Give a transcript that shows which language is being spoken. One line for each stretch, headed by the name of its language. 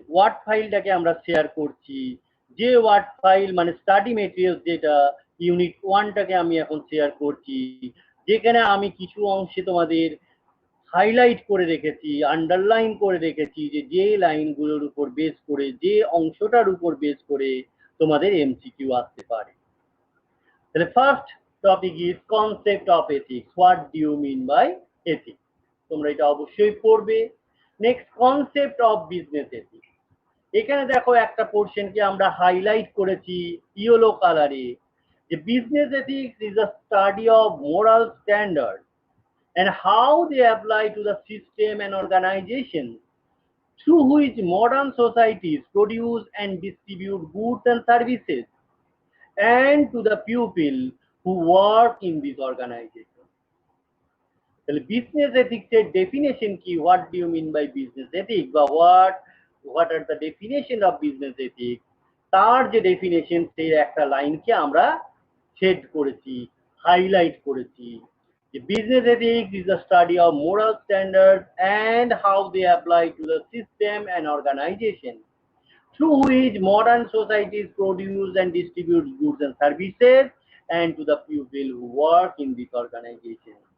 Bangla: Word ফাইলটাকে আমরা share করছি, যে ওয়ার্ড ফাইল মানে স্টাডি মেটেরিয়ালস, যেটা ইউনিট 1টাকে আমি এখন শেয়ার করছি, যেখানে আমি কিছু অংশে তোমাদের হাইলাইট করে রেখেছি, আন্ডারলাইন করে রেখেছি, যে লাইনগুলোর উপর বেস করে, যে অংশটার উপর বেস করে তোমাদের এমসিকিউ আসতে পারে।
English: তাহলে first topic is concept of ethics. What do you mean by ethics,
Bangla: তোমরা এটা অবশ্যই পড়বে।
English: Next, concept of business ethics.
Bangla: এখানে দেখো একটা পোর্শনকে আমরা হাইলাইট করেছি ইয়েলো কালারে,
English: যে business ethics is a study of moral standard and how they apply to the system and organization through which modern societies produce and distribute goods and services, and to the people who work in this organization.
Bangla: তাহলে business ethics এর definition কি?
English: what do you mean by business ethics,
Bangla: বা what are the definition of business ethics, তার যে definition সেই একটা লাইনকে আমরা সেট করেছি, হাইলাইট করেছি।
English: Business ethics is the study of moral standards and how they apply to the system and organization through which modern societies produce and distribute goods and services, and to the people who work in this organization.